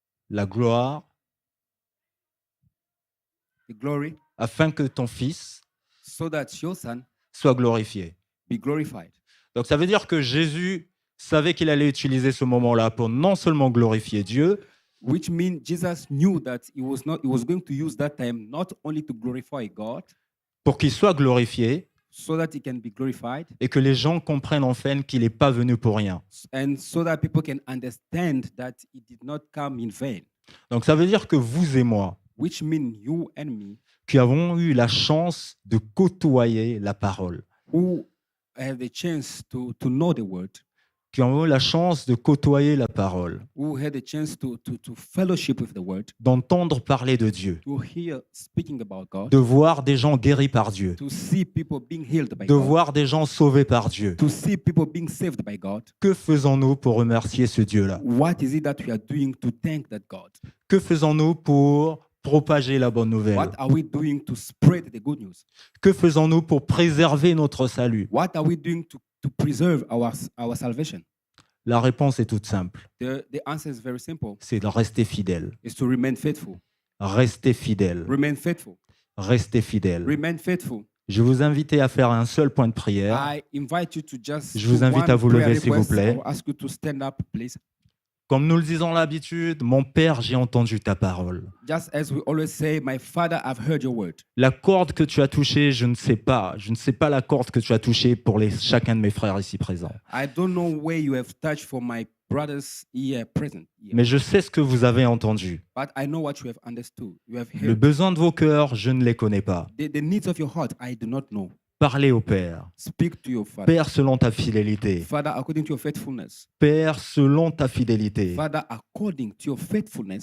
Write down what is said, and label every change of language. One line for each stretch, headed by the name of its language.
French: la gloire,
English: the glory,
French: afin que ton Fils
English: so that your Son
French: soit glorifié.
English: be glorified."
French: Donc ça veut dire que Jésus savait qu'il allait utiliser ce moment-là pour non seulement glorifier Dieu,
English: Which means Jesus knew that he was going to use that time not only to glorify God,
French: pour qu'il soit glorifié
English: so that he can be glorified,
French: et que les gens comprennent enfin qu'il n'est pas venu pour rien.
English: and so that people can understand that he did not come in vain.
French: Donc ça veut dire que vous et moi,
English: Which means you and me,
French: qui avons eu la chance de côtoyer la parole,
English: who have the chance to know the word,
French: qui avons eu la chance de côtoyer la parole,
English: who had the chance to fellowship with the word,
French: d'entendre parler de Dieu,
English: to hear speaking about God,
French: de voir des gens guéris par Dieu,
English: to see people being healed by
French: de
English: God,
French: voir des gens sauvés par Dieu.
English: to see people being saved by God.
French: Que faisons-nous pour remercier ce Dieu-là?
English: What is it that we are doing to thank that God?
French: Que faisons-nous pour propager la bonne nouvelle?
English: What are we doing to spread the good news?
French: Que faisons-nous pour préserver notre salut?
English: What are we doing to preserve our salvation?
French: La réponse est toute simple.
English: The answer is very simple.
French: C'est de rester fidèle.
English: It's to remain faithful.
French: Restez fidèle.
English: Remain faithful.
French: Restez fidèle.
English: Remain faithful.
French: Je vous invite à faire un seul point de prière.
English: I invite you to just
French: Je vous
English: do
French: invite
English: one
French: à vous
English: prayer
French: lever, s'il vous
English: request.
French: plaît.
English: I will ask you to stand up, please.
French: Comme nous le disons l'habitude, mon Père, j'ai entendu ta parole.
English: Just as we always say, my Father, I've heard your word.
French: La corde que tu as touchée, je ne sais pas. Je ne sais pas la corde que tu as touchée pour chacun de mes frères ici présents.
English: I don't know where you have touched for my brothers here present. Here.
French: Mais je sais ce que vous avez entendu.
English: But I know what you have understood. You have
French: Le
English: heard.
French: besoin de vos cœurs, je ne les connais pas.
English: The needs of your heart, I do not know.
French: Parlez au Père.
English: Speak to your Father.
French: Père, selon ta fidélité.
English: Father, according to your faithfulness.
French: Père, selon ta fidélité.
English: Father, according to your faithfulness,